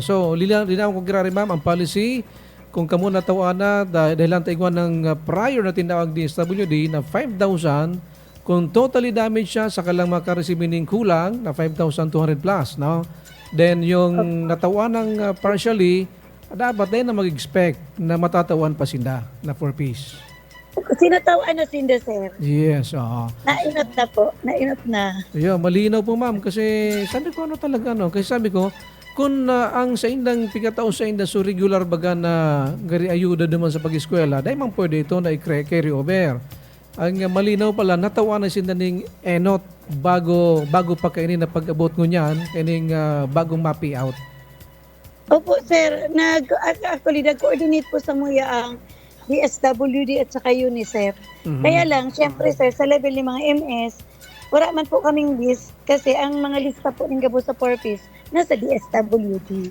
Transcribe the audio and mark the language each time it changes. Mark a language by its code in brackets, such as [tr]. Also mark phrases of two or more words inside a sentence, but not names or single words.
[bik] So, linaw ko girari, ma'am, ang policy, kung kamo natawa na dahil lang taigwan ng prior na tinawag DSWD na 5,000, kung [en] totally damaged [bik] siya, saka lang makareceive ng kulang na 5,200 plus, no? Then, yung natawa ng partially, dapat din na mag-expect na matatawan pa sinda na 4-piece. Sinatawaan na sinda, sir. [en] Yes, oo. [bik] Nainot na po. Nainot na. Yeah, [tl] malinaw po, ma'am, kasi sabi ko [bik] talaga, kasi sabi ko, kung ang sa indang pikatao sa inda so regular baga na gari ayuda naman sa pag-eskwela, dahil man pwede ito na i-carry over. Ang malinaw pala, natawa na sinda ning enot bago pa kainin na pag-abot ngunyan, kaning bagong mappy out. [tl] Opo, sir. Actually, nag-coordinate po sa MUYA ang DSWD at saka UNICEF. Mhm. Kaya lang, syempre, sir, sa level ng mga MS, wala man po kaming list kasi ang mga lista po ng gabo sa purpose nasa DSWD.